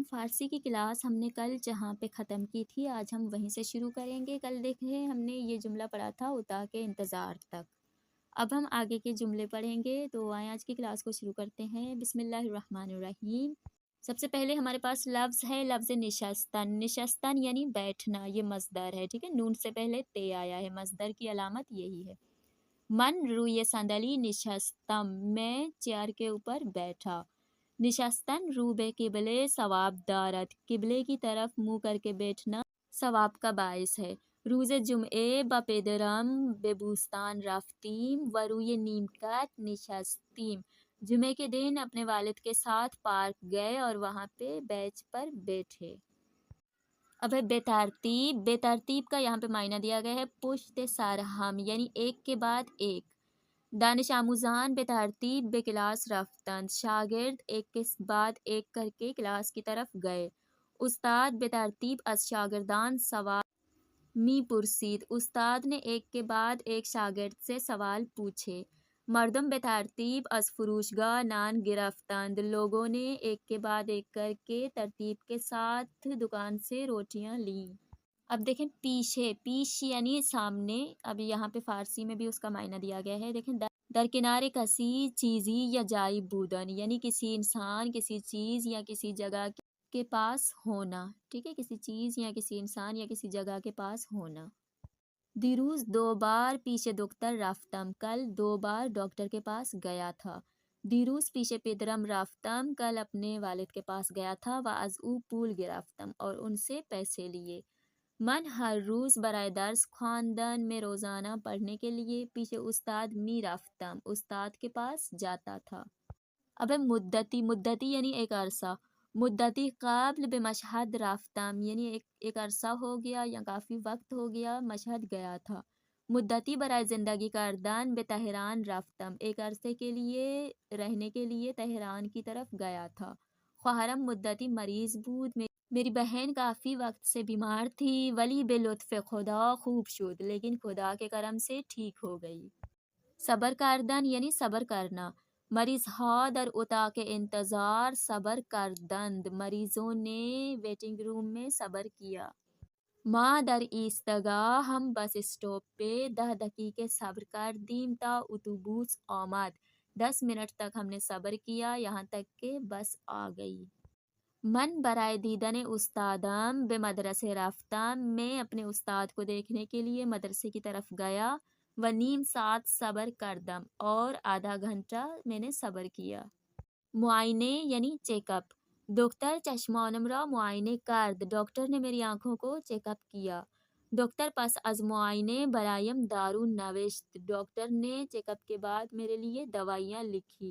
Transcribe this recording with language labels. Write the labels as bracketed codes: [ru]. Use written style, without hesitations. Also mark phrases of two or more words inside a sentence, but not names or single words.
[ur] فارسی کی کلاس ہم نے کل جہاں پہ ختم کی تھی آج ہم وہیں سے شروع کریں گے۔ کل دیکھیں ہم نے یہ جملہ پڑھا تھا اتا کے انتظار تک۔ اب ہم آگے کے جملے پڑھیں گے، تو آئیں آج کی کلاس کو شروع کرتے ہیں۔ [ar] بسم اللہ الرحمن الرحیم۔ [ur] سب سے پہلے ہمارے پاس لفظ ہے، لفظ نشستن۔ نشستن یعنی بیٹھنا، یہ مصدر ہے، ٹھیک ہے، نون سے پہلے تے آیا ہے، مصدر کی علامت یہی ہے۔ [fa] من روی صندلی نشستم، [ur] میں چیئر کے اوپر بیٹھا۔ [fa] نشستن رو بے قبلے ثواب دارت، [ur] قبلے کی طرف منہ کر کے بیٹھنا ثواب کا باعث ہے۔ [fa] روز جمعے با پدرم بے بوستان رفتیم و روی نیمکت نشستیم، [ur] جمعے کے دن اپنے والد کے ساتھ پارک گئے اور وہاں پہ بینچ پر بیٹھے۔ اب ہے بے ترتیب۔ بے ترتیب کا یہاں پہ معنی دیا گیا ہے [fa] پشت سر ہم، [ur] یعنی ایک کے بعد ایک۔ [fa] دانش آموزان بے ترتیب بے کلاس رفتند، [ur] شاگرد ایک کے بعد ایک کر کے کلاس کی طرف گئے۔ [fa] استاد بے ترتیب از شاگردان سوال می پرسید، [ur] استاد نے ایک کے بعد ایک شاگرد سے سوال پوچھے۔ [fa] مردم بے ترتیب از فروشگاہ نان گرفتند، [ur] لوگوں نے ایک کے بعد ایک کر کے ترتیب کے ساتھ دکان سے روٹیاں لیں۔ اب دیکھیں پیچھے، پیش یعنی سامنے، اب یہاں پہ فارسی میں بھی اس کا معنی دیا گیا ہے۔ دیکھیں [fa] درکنارے کسی چیزی یا جائی بودن، [ur] یعنی کسی انسان، کسی چیز یا کسی جگہ کے پاس ہونا، ٹھیک ہے، کسی چیز یا کسی انسان یا کسی جگہ کے پاس ہونا۔ [fa] دیروز 2 بار پیش دکتر رفتم، [ur] کل 2 بار ڈاکٹر کے پاس گیا تھا۔ [fa] دیروز پیش پدرم رفتم، [ur] کل اپنے والد کے پاس گیا تھا۔ [fa] و از او پول گرفتم، [ur] اور ان سے پیسے لیے۔ [fa] من ہر روز برائے درس خواندن، [ur] میں روزانہ پڑھنے کے لیے پیچھے استاد [fa] می رفتم، [ur] استاد کے پاس جاتا تھا۔ اب مدتی، مدتی یعنی ایک عرصہ۔ [fa] مدتی قبل بے مشہد رفتم، [ur] یعنی ایک عرصہ ہو گیا یا کافی وقت ہو گیا مشہد گیا تھا۔ [fa] مدتی برائے زندگی کردن بے تہران رفتم، [ur] ایک عرصے کے لیے رہنے کے لیے تہران کی طرف گیا تھا۔ [fa] خواہرم مدتی مریض بود، [ur] میری بہن کافی وقت سے بیمار تھی۔ [fa] ولی بے لطف خدا خوب شد، [ur] لیکن خدا کے کرم سے ٹھیک ہو گئی۔ [fa] صبر کردن [ur] یعنی صبر کرنا۔ [fa] مریض ہا در اتاق انتظار صبر کردند، [ur] مریضوں نے ویٹنگ روم میں صبر کیا۔ [fa] ما در ایستگاه، [ur] ہم بس اسٹاپ پہ [fa] 10 دقیقے صبر کردیم تا اتوبوس آمد، [ur] 10 منٹ تک ہم نے صبر کیا یہاں تک کہ بس آ گئی۔ [fa] من برائے دیدن استادم بے مدرسے رفتم، [ur] میں اپنے استاد کو دیکھنے کے لیے مدرسے کی طرف گیا۔ [fa] و نیم ساعت صبر کردم، [ur] اور آدھا گھنٹہ میں نے صبر کیا۔ معائنے یعنی چیک اپ۔ [fa] دکتر چشمانم را معائنے کرد، [ur] ڈاکٹر نے میری آنکھوں کو چیک اپ کیا۔ [fa] دکتر پس از معائنے برایم دارو نوشت، [ur] ڈاکٹر نے چیک اپ کے بعد میرے لیے دوائیاں لکھی۔